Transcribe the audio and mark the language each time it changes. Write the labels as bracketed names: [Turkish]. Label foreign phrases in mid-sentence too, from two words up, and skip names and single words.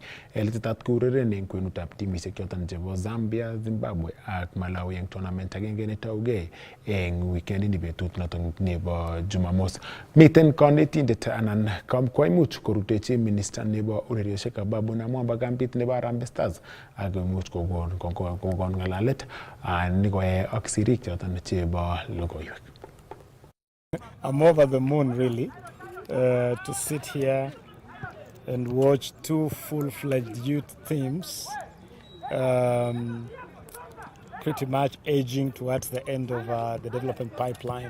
[Kalenjin] Elitetat koureren eng kwenutab timisiek choton chebo Zambia, Zimbabwe ak Malawi eng tournament agenge netaugei eng weekend ni betut notok nebo Jumamos. Miten konetindet anan koimuch korutechi minister nebo ureriosiek Ababu Namwamba kambit nebo Harambee Stars ak koimuch kokon ngalalet nikoe ak sirik choton chebo logoiwek. [English] I'm over the moon, really, to sit here and watch 2 full-fledged youth teams pretty much aging towards the end of the development pipeline.